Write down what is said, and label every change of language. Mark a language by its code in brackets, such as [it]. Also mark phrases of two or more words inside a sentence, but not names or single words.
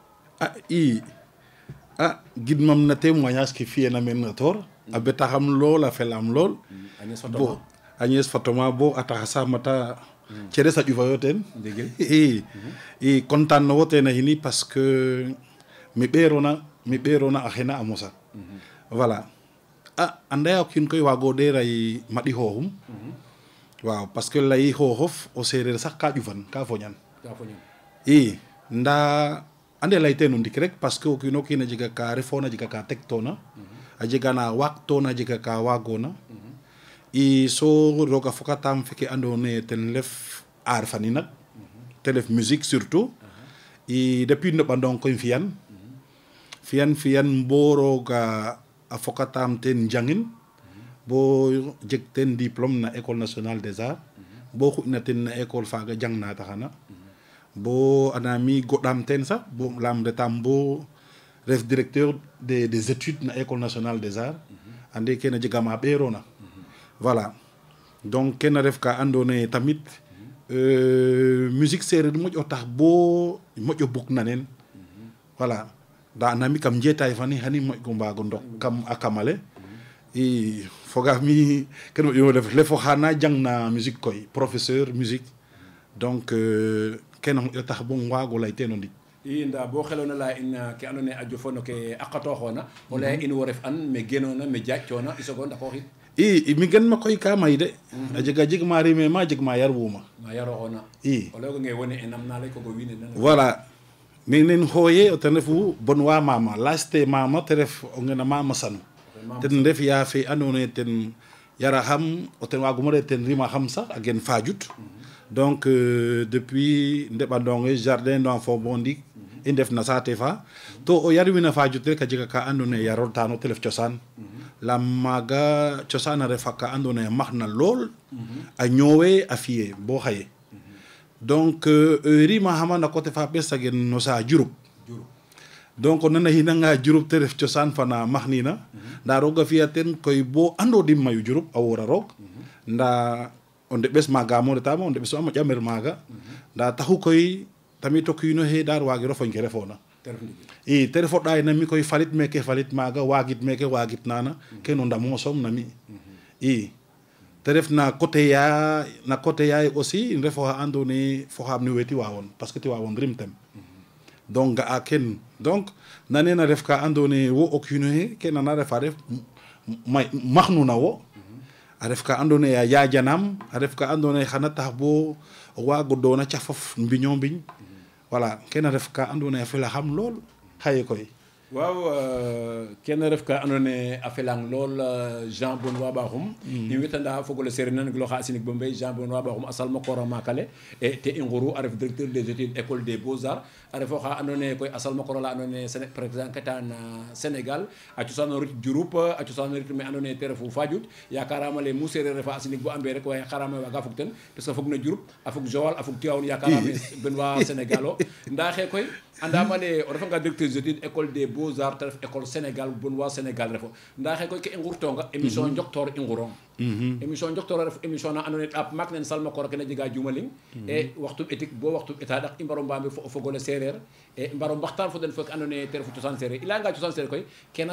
[srr] gidmam na témoignage ke fiyena men tor a betaxam lool a felam lool bo Agnès Fatoma bo a taxa samata cere sa ƴufayo ten i content no wo ten a xini [fr] parce que [srr] mi ɓeerona a xena a mosa voilà anda o kiin koy waago ɗeeray maɗi xooxum waaw [fr] parce que [srr] lay xooxof o sereer sax ka ƴufan ka foñan nda ande lay teen o ndik rek [fr] parce que [srr] o kiin a jega ka refoona a jega ka tegtoona a jega na waagtoona a jega ka waagoona so roga fokatam feke ando naye ten ref aar fani nak te ref musique surtout depuis ndoɓandong koy fiyan bo roga a fokatam ten njangin bo jeg ten diplôme na [fr] école nationale des arts [srr] bo xuƴna ten na école faga jang na taxana bo anami goɗam ten sax bo lam retam bo ref [fr] directeur des études [srr] na [fr] école nationale des arts [srr] ande kene jegama ɓeerona voilà donc kene ref ka ando naye tamit musique sereer moƴo tax bo moƴo bug na nen voilà nda anami kam jetay fani hani moƴgo mbago ndok kam a kamale fogami ken moƴo def lefo xana jang na musique koy [fr] professeur musique [srr] donc kene moƴo tax bo wago ley ten o ndik nda bo xelona leya in ke ando naye a jofono ke a qatoxona o leya in wo ref an me genona me jaƴtona i sogo ndako xid mi gen ma koy ka may de a jega jeg ma rime ma jeg ma yar wuma ma yaroxona o leyoga nge wone e nam na ley kogo wiin we voilà nen xooye o ten refu bon wa mama laste mama te ref o ngena mama sanu ten ref ya fe ando naye ten yara xam o ten waguma re ten rima xam sax a gen Fadiouth donc depuis ndeɓandonge [fr] jardin d'enfant [srr] bo ndik i ndef na saate fa to o yar wina Fadiouth rek a jega ka ando naye yaroltano te ref cosaan lam maaga cosaan a refa ka ando naye max na lool a ñoowe a fiye bo xaye donc rima xama na côté fa ɓes a gen no sa Diouroup donc o nana xinanga Diouroup te ref cosaan fana max nina nda roga fiya ten koy bo ando dim mayu Diouroup a wora roog nda o ndeɓes maaga mo retama o ndeɓes a moƴa mer maaga nda taxu koy tamit o kiino xe daar wagiro foñ ke refoona te refo ɗaay na mi koy falit meke falit maaga waagit meke waagit nana keno ndamo soom na mi te ref na côté yaay aussi in refo xa ando naye fo xam ne we Tivaouane [fr] parce que [srr] Tivaouane rimtem donc ga'a ken donc nanena ref ka ando naye wo o kiino xe ke nana refa ref maxnu na wo a ref ka andoona yee a yaajanam a ref ka andoona yee xana tax bo o waag o doona cafof mbiñ o mbiñ voilà kene ref ka andoona yee a felaxam lool xaye koy waaw kenn ref ka andoona yee a felang lool Jean Benoit Bakhoum i wetanda fogole seereer nan giloxa a sinig bo mbey Jean Benoit Bakhoum a salma koor a maakale e te i nguru a ref [fr] directeur des études école des beaux-arts [srr] a ref oxa andoona yee koy a salma koor ala andoona yee président ketan Sénégal a cosaan o rit Diouroup a cosaan o rit me andoona yee te refu Fadiouth yakarama le mu seereer refa a sinig bo a mbee rek waye xarama waaga fog ten [fr] parce que [srr] fog na Diouroup a fog Joal a fog Tivaouane yakarame Benoit Sénégal o ndaa xe koy andama le o refanga [fr] directeur des études école des beaux-arts [srr] te ref école Sénégal Benoit Sénégal refo ndaa xe koy ke i ngurtonga émission njoktoor i ngurong émission njoktoor a ref émission na andoona yee ɗaap maak nen salma koor kene jega jumaling e waxtu éthique bo waxtu état ɗak i mbaro mbamir fo o fogole seereer e mbaro mbaxtaan fo den fo ke andoona yee te refu cosaan seereer i layanga cosaan seereer koy kena